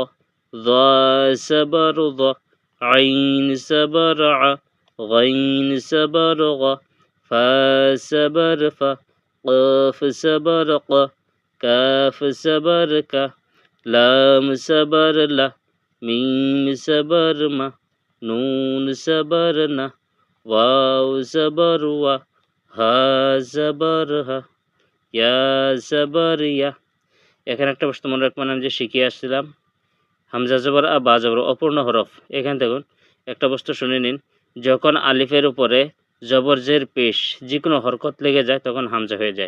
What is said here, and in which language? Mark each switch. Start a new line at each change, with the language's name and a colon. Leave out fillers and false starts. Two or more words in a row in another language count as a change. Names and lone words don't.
Arabic: ظا زبر ظا، عين زبر ع، غين زبر غا، فا زبر فا، قاف زبر قا، كاف زبر كا، لام زبر لا، ميم زبر ما، نون زبر نا، واو زبر وا،
Bangla: হা জবর হা, ইয়া জবর ইয়া। এখানে একটা বস্তু মনে রাখবেন, আমি যে শিখিয়ে আসছিলাম হামজা জবর আ, বা জবর অপূর্ণ হরফ। এখান দেখুন একটা বস্তু শুনে নিন, যখন আলিফের উপরে জবর জের পেশ যে কোনো হরকত লেগে যায় তখন হামজা হয়ে যায়।